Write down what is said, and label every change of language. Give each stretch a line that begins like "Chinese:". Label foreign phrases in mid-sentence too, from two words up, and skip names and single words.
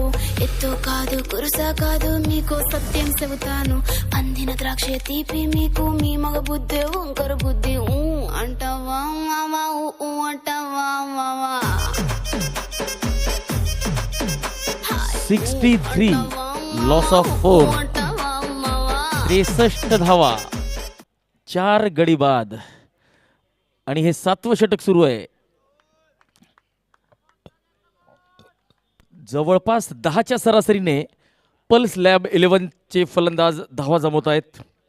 Telugu: ఎత్తు కాదు కురుసా కాదు మీకు సత్యం చెబుతాను, అందిన ద్రాక్ష తీపి మీకు మీ మగ బుద్ధి వంకర బుద్ధి. అంటావా మావా, అంటావా మావా.
English: 63 loss of 4.
Marathi: 63 धावा, 4 गडी बाद. आणि हे 7वं षटक सुरू आहे. जवळपास 10च्या सरासरीने पल्स लॅब 11 चे फलंदाज धावा जमवत आहेत.